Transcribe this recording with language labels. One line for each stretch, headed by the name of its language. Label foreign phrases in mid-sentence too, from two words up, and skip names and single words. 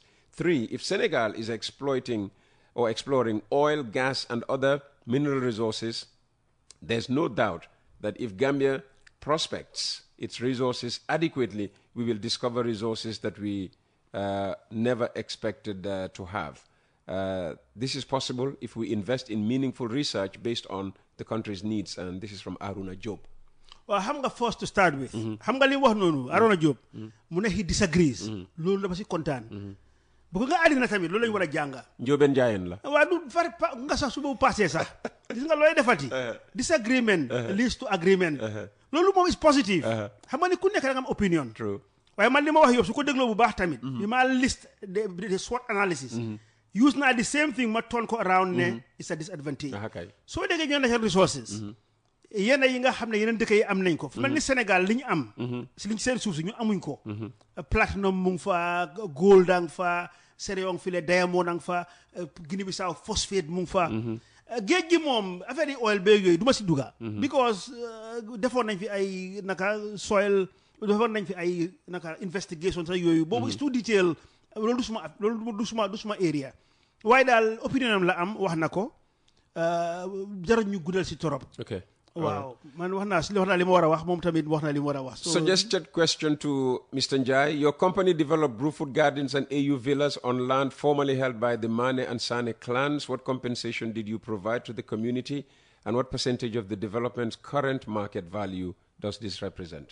English: 3, if Senegal is exploiting or exploring oil, gas, and other mineral resources, there's no doubt that if Gambia prospects its resources adequately, we will discover resources that we never expected to have. This is possible if we invest in meaningful research based on the country's needs. And this is from Aruna Job. Well,
Wolof: xam nga
English: first to start with.
Wolof: Xam nga li wax noonu Aruna Job. Mu ne
English: he disagrees.
Wolof: Loolu dama si kontaan. Bu nga àddina tamit loolu lañu war a jànga. Njóobeen Njaayeen la. Waa du far nga sax su boobu passé sax. Gis nga looy defati.
English: Disagreement leads to agreement.
Wolof: Loolu moom
English: is positive.
Wolof: Xam nga ni ku nekk da nga am opinion.
English: True.
Wolof: Waaye man li ma wax yow su ko dégloo bu baax tamit. Bi ma
English: list the SWOT analysis. Use naa the same thing ma turn ko around ne it's a disadvantage.
Wolof: Soo déggee ñoo ne resources. Yenn yi nga xam ne yeneen dëkk yi am nañ ko fu mel ni Sénégal li ñu am si liñ seen suuf si ñu amuñ ko platinum mu ngi fa gold ang fa céréon fi le diamond ang fa Guinée-Bissau phosphate mu ngi fa géej gi moom affaire yi oil beeg yooyu du ma si dugga because defoon nañ fi ay soil defoon nañ fi ay investigation sax yooyu boobu
English: is too detail
Wolof: loolu du suma area waaye daal opinion am la am wax na ko jarul ñu guddal si torop.
English: Wow. Suggested question to Mr. Njai. Your company developed Brewfoot Gardens and AU Villas on land formerly held by the Mane and Sane clans. What compensation did you provide to the community? And what percentage of the development's current market value does this represent?